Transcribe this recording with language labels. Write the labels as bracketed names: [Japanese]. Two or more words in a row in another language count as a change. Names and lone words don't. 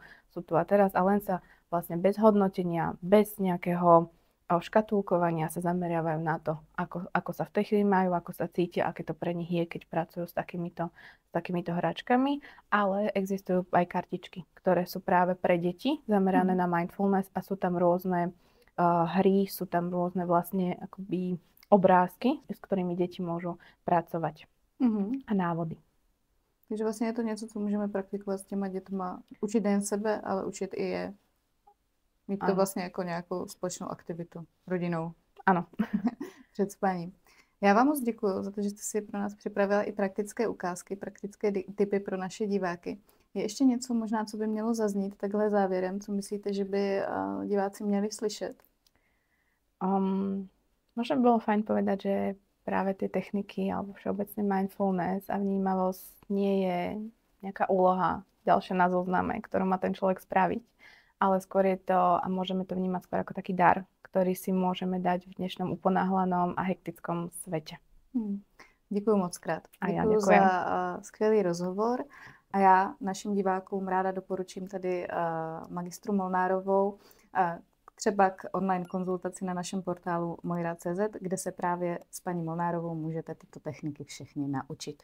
[Slovak] sú tu a teraz a len sa vlastne bez hodnotenia, bez nejakého škatulkovania sa zameriavajú na to, ako sa v tej chvíli majú, ako sa cítia, aké to pre nich je, keď pracujú s takýmito hračkami, ale existujú aj kartičky, ktoré sú práve pre deti zamerané na mindfulness a sú tam rôzne hry, sú tam rôzne vlastne akoby obrázky, s ktorými deti môžu pracovať a návody. [Czech] Takže vlastně je to něco, co můžeme praktikovat s těma dětma. Učit nejen sebe, ale učit i je. Mít to vlastně jako nějakou společnou aktivitu rodinou. Ano. Před spaním. Já vám moc děkuji za to, že jste si pro nás připravila i praktické ukázky, praktické tipy pro naše diváky. Je ještě něco možná, co by mělo zaznít takhle závěrem? Co myslíte, že by diváci měli slyšet? [Slovak] Možno by bolo fajn povedať, že práve tie techniky alebo všeobecne mindfulness a vnímavosť nie je nejaká úloha ďalšia na zozname, ktorú má ten človek spraviť, ale skôr je to, a môžeme to vnímať skôr ako taký dar, ktorý si môžeme dať v dnešnom uponáhlanom a hektickom svete. [Czech] Děkuji moc krát. A já děkuji za skvělý rozhovor a já našim divákům ráda doporučím tady magistru Molnárovou třeba k online konzultaci na našem portálu mojrad.cz, kde se právě s paní Molnárovou můžete tyto techniky všechny naučit.